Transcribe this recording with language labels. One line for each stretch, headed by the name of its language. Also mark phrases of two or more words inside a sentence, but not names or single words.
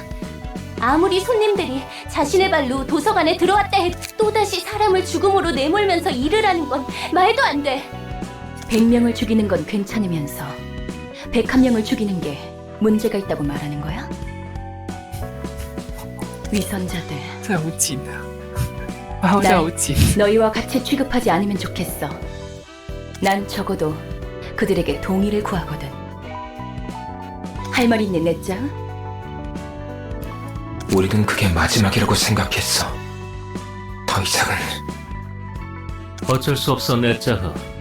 Korean: 아무리 손님들이 자신의 발로 도서관에 들어왔다 해도 또다시 사람을 죽음으로 내몰면서 일을 하는 건 말도 안 돼. 100명을 죽이는 건 괜찮으면서 101명을 죽이는 게 문제가 있다고 말하는 거야? 위선자들,
Cantonese: 真係好賤啊！啊，真係好賤。
Korean: 너희와 같이 취급하지 않으면 좋겠어. 난 적어도 그들에게 동의를 구하거든. 할 말 있니, 넷짱? 우리는 그게 마지막이라고 생각했어. 더 이상은 어쩔 수 없어, 네짜흐.